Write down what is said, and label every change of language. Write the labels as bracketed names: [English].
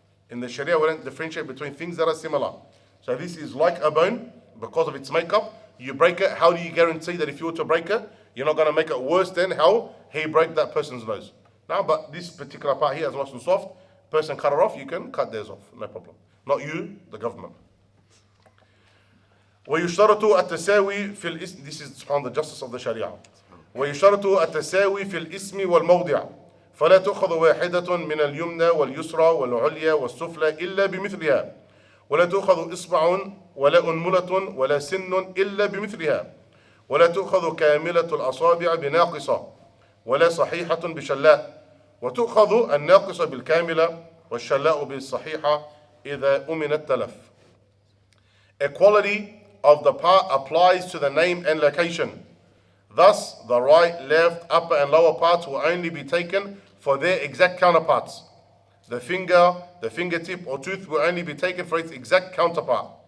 [English] In the Sharia, we don't differentiate between things that are similar. So this is like a bone because of its makeup. You break it, how do you guarantee that if you were to break it, you're not going to make it worse than how he broke that person's nose? Now, but this particular part here is nice and soft. Person cut it off, you can cut theirs off, no problem. Not you, the government. [Arabic] ويشترط التساوي في الاسم. [English] This is on the justice of the Sharia. [Arabic] ويشترط التساوي في الاسم والموضع. فلا تؤخذ واحدة من اليمنى واليسرى والعليا والسفلى إلا بمثلها. ولا تؤخذ إصبع ولا أنملة ولا سن إلا بمثلها. ولا تؤخذ كاملة الأصابع بناقصة ولا صحيحة بشلاء. وتؤخذ الناقصة بالكاملة والشلاء بالصحيحة إذا أمن التلف. [English] Equality of the part applies to the name and location. Thus, the right, left, upper and lower parts will only be taken for their exact counterparts. The finger, the fingertip or tooth will only be taken for its exact counterpart.